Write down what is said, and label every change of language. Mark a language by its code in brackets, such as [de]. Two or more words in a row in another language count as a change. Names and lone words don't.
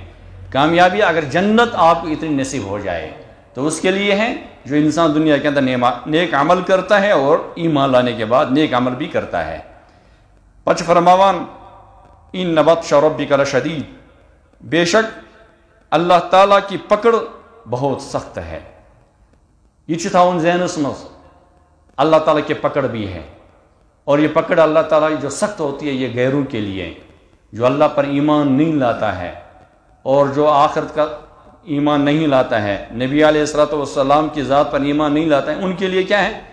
[ur] کامیابی اگر جنت آپ کو اتنی نصیب ہو جائے تو اس کے لیے ہے جو انسان دنیا کے اندر نیک عمل کرتا ہے اور ایمان لانے کے بعد نیک عمل بھی کرتا ہے۔ [ks] پچ فرماوان [ar] ان بطش ربک لشدید، [ur] بے شک اللہ تعالیٰ کی پکڑ بہت سخت ہے۔ [ks] یہ تھاؤن ذہنس مز [ur] اللہ تعالیٰ کی پکڑ بھی ہے، اور یہ پکڑ اللہ تعالیٰ جو سخت ہوتی ہے یہ غیروں کے لیے، جو اللہ پر ایمان نہیں لاتا ہے اور جو آخرت کا ایمان نہیں لاتا ہے، نبی علیہ الصلوۃ والسلام کی ذات پر ایمان نہیں لاتا ہے، ان کے لیے کیا ہے؟